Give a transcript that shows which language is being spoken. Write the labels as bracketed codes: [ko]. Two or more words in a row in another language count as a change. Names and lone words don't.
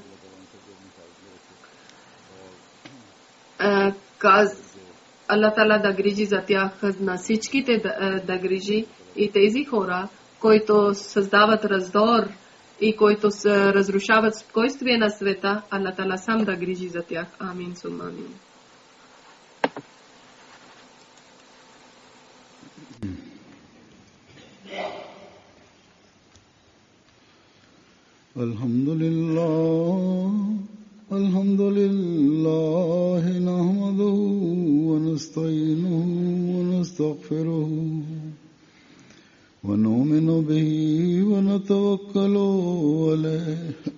[bg] Аллах Тала да грижи за тях, на всичките да грижи и тези хора, които създават раздор и които разрушават спокойствие на света, Аллах Тала сам да грижи за тях. [ar] آمين، ثم آمين. الحمد لله، نحمده ونستعينه ونستغفره ونؤمن به ونتوكل عليه